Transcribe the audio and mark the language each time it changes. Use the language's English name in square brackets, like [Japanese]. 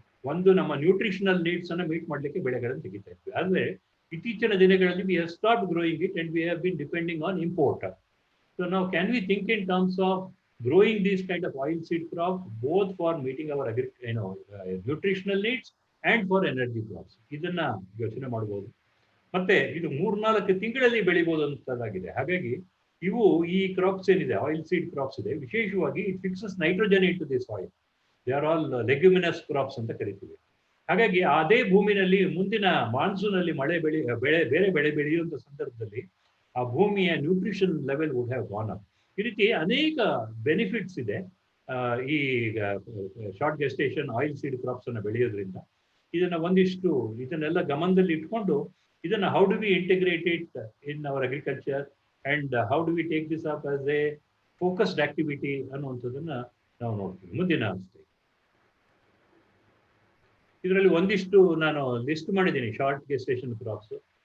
[Kannada] ಒಂದು ನಮ್ಮ nutritional needs ಅನ್ನ ಮೀಟ್ ಮಾಡ್ಲಿಕ್ಕೆ ಬೆಳೆಗಳನ್ನು ತೆಗಿತಾ ಇದ್ವಿ. ಆದ್ರೆ ಇತ್ತೀಚಿನ ದಿನಗಳಲ್ಲಿ [English] we have stopped growing it and we have been depending on import. So now can we think in terms of growing these kind of oil seed crops both for meeting our nutritional needs and for energy crops? [Kannada] ಇದನ್ನ ಯೋಚನೆ ಮಾಡಬಹುದು. ಮತ್ತೆ ಇದು 3-4 ತಿಂಗಳಲ್ಲಿ ಬೆಳಿಬಹುದು ಅಂತದಾಗಿದೆ. ಹಾಗಾಗಿ ಇವು ಈ ಕ್ರಾಪ್ಸ್ ಏನಿದೆ, ಆಯಿಲ್ ಸೀಡ್ ಕ್ರಾಪ್ಸ್ ಇದೆ, ವಿಶೇಷವಾಗಿ [English] It fixes nitrogen into this soil. They are all leguminous crops [Kannada] ಅಂತ ಕರಿತೀವಿ. ಹಾಗಾಗಿ ಅದೇ ಭೂಮಿನಲ್ಲಿ ಮುಂದಿನ ಮಾನ್ಸೂನ್ ಅಲ್ಲಿ ಬೇರೆ ಬೆಳೆ ಬೆಳೆಯುವಂತ ಸಂದರ್ಭದಲ್ಲಿ ಆ ಭೂಮಿಯ nutrition level [English] Would have gone up. [Kannada] ಈ ರೀತಿ ಅನೇಕ ಬೆನಿಫಿಟ್ಸ್ ಇದೆ ಈ short gestation oil seed crops ಅನ್ನು ಬೆಳೆಯೋದ್ರಿಂದ. ಇದನ್ನೆಲ್ಲ ಗಮನದಲ್ಲಿ ಇಟ್ಕೊಂಡು ಇದನ್ನ [English] how do we integrate it in our agriculture and how do we take this up as a focused activity [Kannada] ಅನ್ನುವಂಥದ್ದನ್ನ ನಾವು ನೋಡ್ತೀವಿ ಮುಂದಿನ ಅವಸ್ಥೆ. ಇದರಲ್ಲಿ ಒಂದಿಷ್ಟು ನಾನು ಲಿಸ್ಟ್ ಮಾಡಿದ್ದೀನಿ ಶಾರ್ಟ್ ಗೆಸ್ಟೇಷನ್ ಕ್ರಾಪ್ಸ್.